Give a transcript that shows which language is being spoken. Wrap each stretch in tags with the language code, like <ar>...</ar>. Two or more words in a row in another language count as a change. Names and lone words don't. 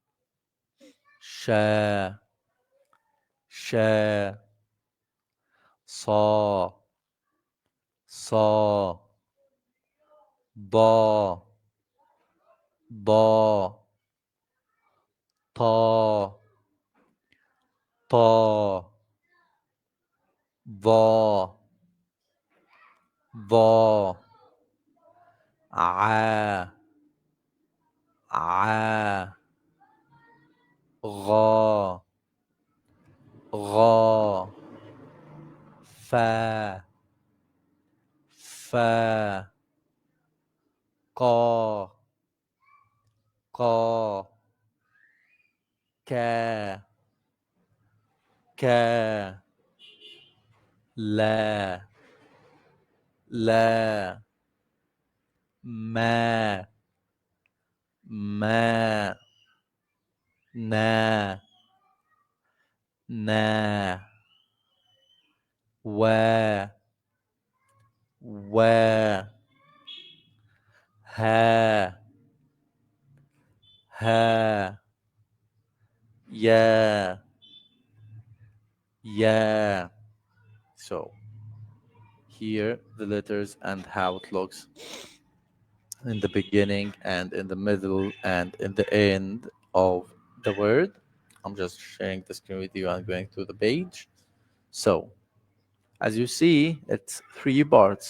<ar>شا شا صا صا ضا ضا طا طا ضا ضا ع ع غا غا فا فا قا قا كا كا لا لا ما ما نا نا و و ها ها يا يا.</ar> <en>So here the letters and how it looks in the beginning and in the middle and in the end of the word. I'm just sharing the screen with you and going to the page. So as you see, it's three parts.</en>